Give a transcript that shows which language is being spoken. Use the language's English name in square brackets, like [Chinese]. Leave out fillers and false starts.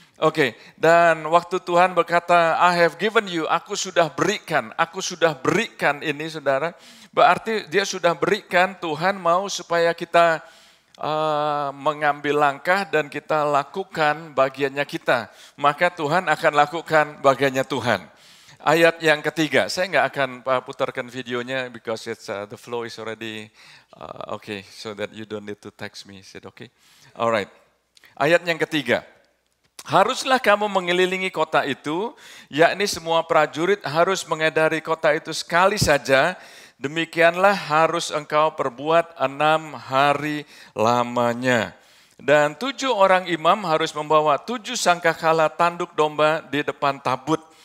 [Indonesian] Oke, dan waktu Tuhan berkata, [English] I have given you, [Indonesian] aku sudah berikan ini saudara, berarti dia sudah berikan, Tuhan mau supaya kita mengambil langkah dan kita lakukan bagiannya kita, maka Tuhan akan lakukan bagiannya Tuhan. Ayat yang ketiga, saya nggak akan putarkan videonya [English] because it's the flow is already okay, so that you don't need to text me. Said okay, alright. [Indonesian] Ayat yang ketiga, haruslah kamu mengelilingi kota itu, yakni semua prajurit harus mengedari kota itu sekali saja. Demikianlah harus engkau perbuat 6 hari lamanya. Dan 7 orang imam harus membawa 7 sangkakala tanduk domba di depan tabut.